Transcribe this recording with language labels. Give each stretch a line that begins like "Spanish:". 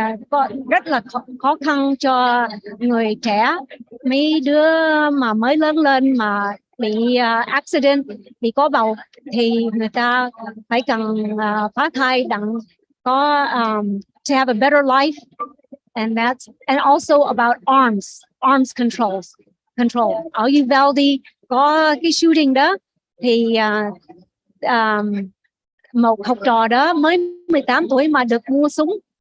Vietnamese: Có rất là khó khăn cho người trẻ, mấy đứa mà mới lớn lên mà bị accident, bị có bầu thì người ta phải cần phá thai đặng có
English: to have a better life. And also about arms control.
Vietnamese: Ở Uvalde có cái shooting đó thì một học trò đó mới 18 tuổi mà được mua súng.